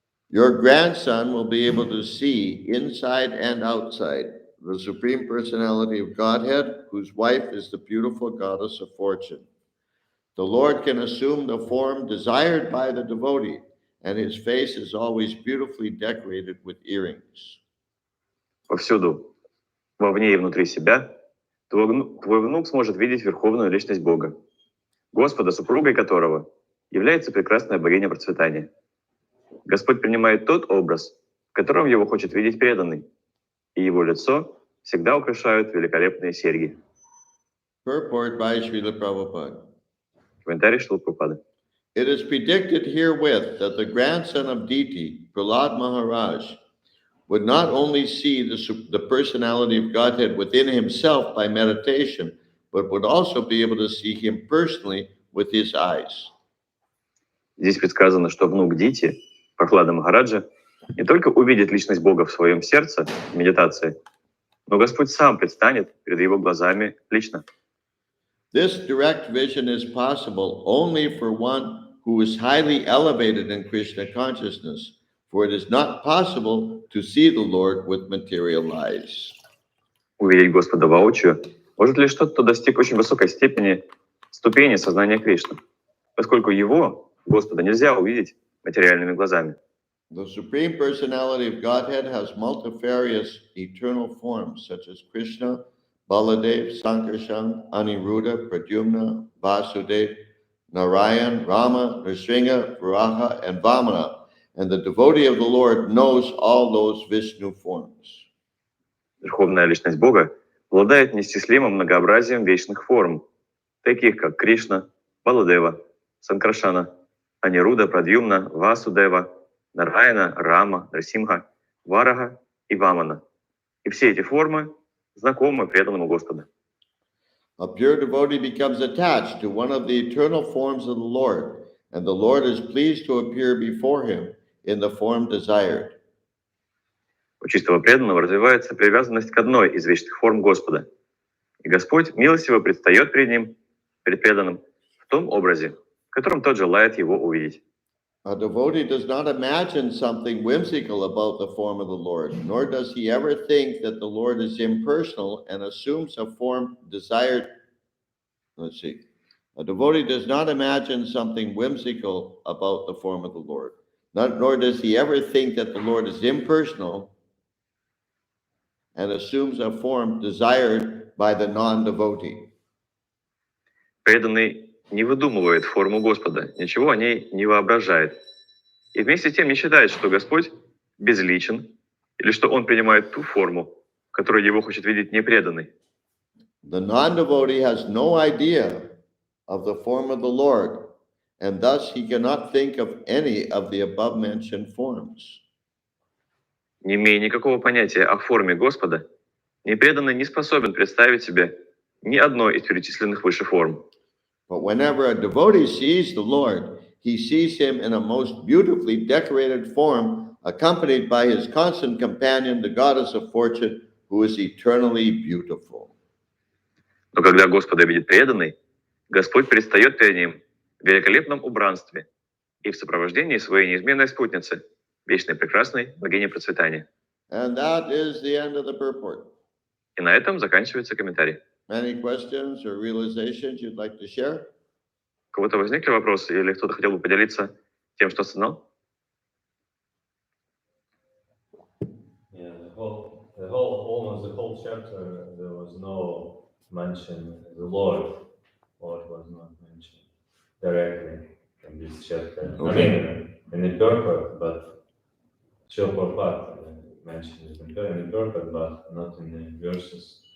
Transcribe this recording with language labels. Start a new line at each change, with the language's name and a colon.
English: Your grandson will be able to see inside and outside the Supreme Personality of Godhead, whose wife is the beautiful goddess of fortune. The Lord can assume the form desired by the devotee, and his face is always beautifully decorated with earrings.
Russian: Повсюду, вовне и внутри себя, твой внук сможет видеть верховную личность Бога, Господа, супругой которого является прекрасная богиня процветания. Господь принимает тот образ, в котором его хочет видеть преданный, и его лицо всегда украшают великолепные серьги.
English: Purport by Srila Prabhupada.
Russian: Комментарий Шрилы Прабхупады.
English: It is predicted herewith that the grandson of Diti, Prahlad Maharaj, would not only see the personality of Godhead within himself by meditation, but would also be able to see him personally with his eyes.
Russian: Здесь предсказано, что внук Дити, Прахлада Махараджа, не только увидит личность Бога в своем сердце в медитации, но Господь сам предстанет перед его глазами лично.
English: This direct vision is possible only for one who is highly elevated in Krishna consciousness, for it is not possible to see the Lord with material eyes.
Russian: Увидеть Господа воочию может лишь тот, кто достиг очень высокой ступени сознания Кришны, поскольку его, Господа, нельзя увидеть материальными глазами.
English: The Supreme Personality of Godhead has multifarious eternal forms such as Krishna, Baladev, Sankarshan, Aniruddha, Pradyumna, Vasudev, Narayan, Rama, Nrsimha, Varaha, and Vamana. And the devotee of the Lord knows all those Vishnu forms.
Russian: Верховная личность Бога обладает неисчислимым многообразием вечных форм, таких как Кришна, Баладева, Санкрашана, Анируда, Прадьюмна, Васудева, Нараяна, Рама, Нарсимха, Варага и Вамана. И все эти формы знакомы преданному Господу.
English: A pure devotee becomes attached to one of the eternal forms of the Lord, and the Lord is pleased to appear before him in the form desired.
Russian: У чистого преданного развивается привязанность к одной из вечных форм Господа. И Господь милостиво предстает перед ним, перед преданным, в том образе, в котором тот желает его увидеть.
English: A devotee does not imagine something whimsical about the form of the Lord, nor does he ever think that the Lord is impersonal and assumes a form desired. A devotee does not imagine something whimsical about the form of the Lord, nor does he ever think that the Lord is impersonal and assumes a form desired by the non-devotee.
Russian: Преданный не выдумывает форму Господа, ничего о ней не воображает. И вместе с тем не считает, что Господь безличен или что Он принимает ту форму, которую его хочет видеть непреданный.
English: The non-devotee has no idea of the form of the Lord, and thus he cannot think of any of the above-mentioned forms.
Russian: Не имея никакого понятия о форме Господа, непреданный не способен представить себе ни одной из перечисленных выше форм.
English: But whenever a devotee sees the Lord, he sees him in a most beautifully decorated form, accompanied by his constant companion, the goddess of fortune, who is eternally beautiful.
Russian: Но когда Господа видит преданный, Господь предстает перед ним в великолепном убранстве и в сопровождении своей неизменной спутницы, вечной прекрасной богини процветания.
English: And that is the end of the purport.
Russian: И на этом заканчивается комментарий.
English: Any questions or realizations you'd like to share?
Russian: У кого-то возникли вопросы или кто-то хотел бы поделиться тем, что осознал?
English: Yeah, almost the whole chapter, there was no mention the Lord. Lord was not mentioned directly in this chapter. Okay. I mean, in the purport, but Srila Prabhupada mentioned it in the purport, but not in the verses.